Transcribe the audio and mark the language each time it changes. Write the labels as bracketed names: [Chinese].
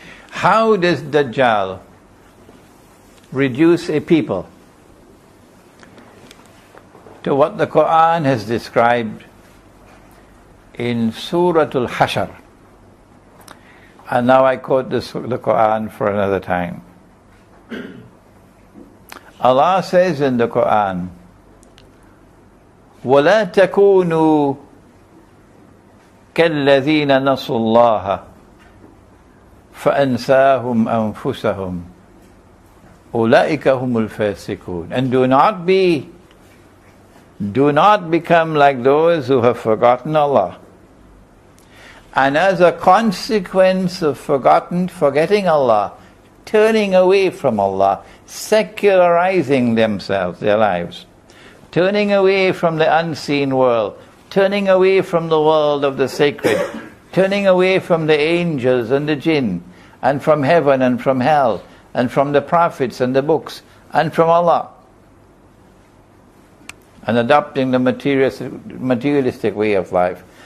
[English] How does Dajjal reduce a people to what the Quran has described in Suratul Hashar? And now I quote the Quran for another time. Allah says in the Quran, [Arabic] وَلَا تَكُونُوا كَالَّذِينَ نَسُوا اللَّهَ فَأَنْسَاهُمْ أَنفُسَهُمْ أُولَئِكَ هُمُ الْفَاسِقُونَ. [English] And do not become like those who have forgotten Allah. And as a consequence of forgetting Allah, turning away from Allah, secularizing themselves, their lives, turning away from the unseen world, turning away from the world of the sacred, turning away from the angels and the jinn, and from heaven and from hell, and from the prophets and the books, and from Allah, and adopting the materialistic way of life.